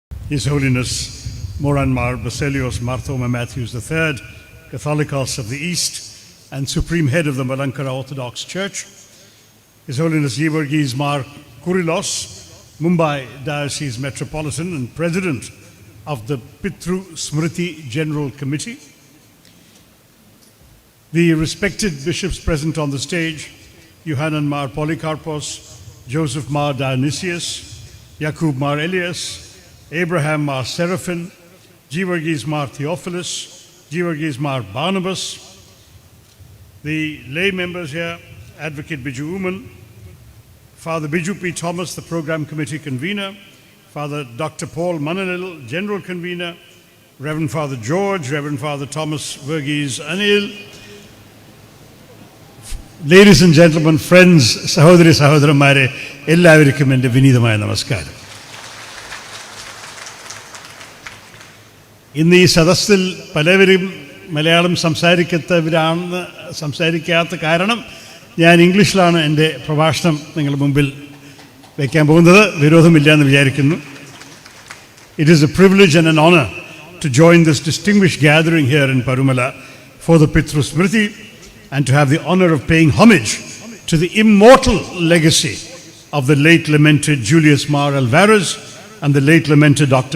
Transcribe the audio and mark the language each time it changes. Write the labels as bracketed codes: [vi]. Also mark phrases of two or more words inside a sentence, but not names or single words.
[en] His Holiness Moranmar Baselios Marthoma Matthews III, Catholicos of the East and Supreme Head of the Malankara Orthodox Church, His Holiness Georgis Mar Kurilos, Mumbai Diocese Metropolitan and President of the Pitru Smriti General Committee, the respected bishops present on the stage, Yohanan Mar Polycarpos, Joseph Mar Dionysius, Jakub Mar Elias, Abraham Mar Seraphin, Georgis Mar Theophilus, Georgis Mar Barnabas, the lay members here, Advocate Biju Uman, Father Biju P. Thomas, the Program Committee Convener, Father Dr. Paul Mananil, General Convener, Reverend Father George, Reverend Father Thomas Verghese Anil, ladies and gentlemen, friends, [ml] സഹോദരി സഹോദരന്മാരേ, എല്ലാവർക്കും എൻ്റെ വിനീതമായ നമസ്കാരം. ഇന്ന് ഈ സദസ്സിൽ പലവരും മലയാളം സംസാരിക്കാത്ത കാരണം ഞാൻ ഇംഗ്ലീഷിലാണ് എൻ്റെ പ്രഭാഷണം നിങ്ങളുടെ മുമ്പിൽ വയ്ക്കാൻ പോകുന്നത്. വിരോധമില്ല എന്ന് വിചാരിക്കുന്നു. [en] It is a privilege and an honor to join this distinguished gathering here in Parumala for the Pitru Smriti and to have the honor of paying homage to the immortal legacy of the late lamented Julius Mar Alvarez and the late lamented Dr.